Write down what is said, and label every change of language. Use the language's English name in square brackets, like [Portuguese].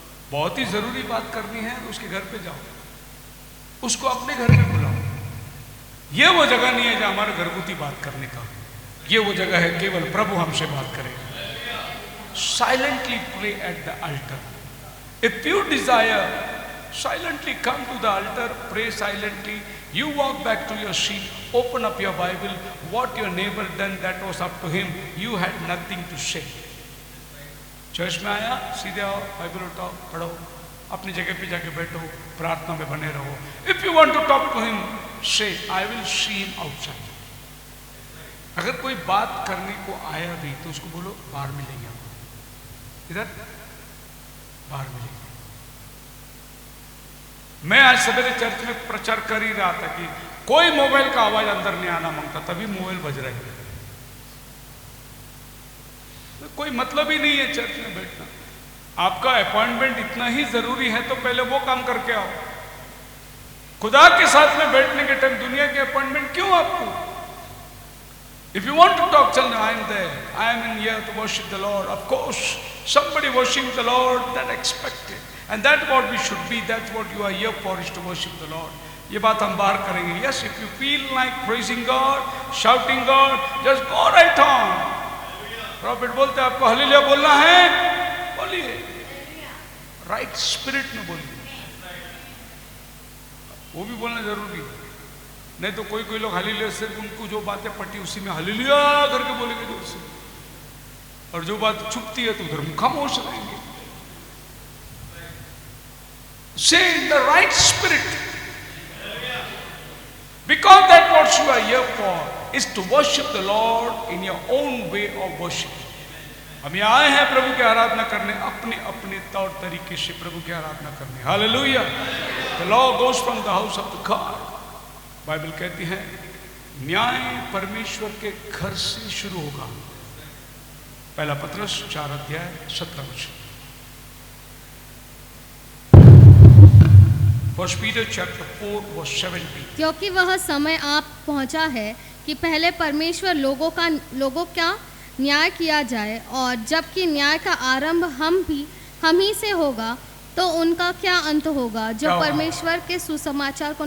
[Hindi] बहुत ही जरूरी बात करनी है, उसके घर पे जाओ, उसको अपने घर में बुलाओ। ये वो जगह नहीं है जहां हमारे घरगुती बात करने का, ये वो जगह है केवल प्रभु हमसे बात करेगा। [English] Silently pray at the altar. If you desire, silently come to the altar, pray silently, You walk back to your seat, open up your Bible. What your neighbor done, that was up to him. You had nothing to say. [Hindi] Church में आया, सीधे आओ, Bible उठाओ, पढ़ो, अपनी जगह पे जाके बैठो, प्रार्थना में बने रहो. [English] If you want to talk to him, say, I will see him outside. [Hindi] अगर कोई बात करने को आया भी तो उसको बोलो बाहर मिलेंगे. इधर बाहर मिलेंगे. मैं आज सवेरे चर्च में प्रचार कर ही रहा था कि कोई मोबाइल का आवाज अंदर नहीं आना मांगता, तभी मोबाइल बज रहा है. कोई मतलब ही नहीं है चर्च में बैठना. आपका अपॉइंटमेंट इतना ही जरूरी है तो पहले वो काम करके आओ. खुदा के साथ में बैठने के टाइम दुनिया के अपॉइंटमेंट क्यों आपको? [English] If you want to talk, tell me, I am there. I am in here to worship the Lord. Of course, somebody worshiping the Lord, that expected. And that's what we should be. That's what you are here for, is to worship the Lord. [Hindi] ये बात हम बाहर करेंगे. [English] Yes, if you feel like praising God, shouting God, just go right on. [Hindi] Profit बोलते हैं आपको hallelujah बोलना है, बोलिए. राइट स्पिरिट में बोलिए. वो भी बोलना जरूरी है. नहीं तो कोई कोई लोग हालेलुया सिर्फ उनको जो बातें पटी उसी में हालेलुया करके बोलेंगे जोर से, और जो बात छुपती है तो उधर खामोश रहेंगे. [English] Say in the right spirit, because that what you are here for is to worship the Lord in your own way of worship. [Hindi] हम यहाँ आए हैं प्रभु की आराधना करने, अपने अपने तौर तरीके से प्रभु की आराधना करने. Hallelujah. [English] The law goes from the house of the God. [Hindi] Bible कहती है न्याय परमेश्वर के घर से शुरू होगा. पहला पत्रस 4 अध्याय 17 वचन. [English] First Peter chapter 4 verse 17. [Hindi] क्योंकि वह समय आप पहुंचा है कि पहले परमेश्वर लोगों का न्याय किया जाए, और जबकि न्याय का आरंभ हम ही से होगा तो उनका क्या अंत होगा जो परमेश्वर के सुसमाचार को